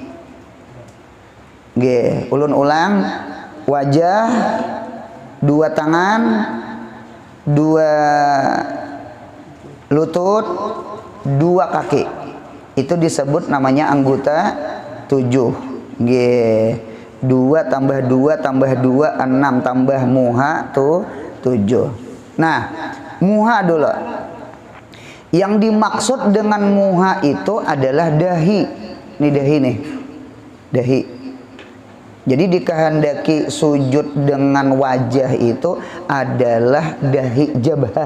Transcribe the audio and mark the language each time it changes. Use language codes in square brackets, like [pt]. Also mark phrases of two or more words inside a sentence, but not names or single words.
[bjn] Nggih, ulun ulang. [id] Wajah, 2 tangan, 2 lutut, 2 kaki. Itu disebut namanya anggota 7. Nggih. 2 tambah 2 tambah 2 6 tambah muha tuh 7. Nah, muha dulu. Yang dimaksud dengan muha itu adalah dahi. Ini dahi nih. Dahi. Jadi dikehendaki sujud dengan wajah itu adalah dahi jabhah.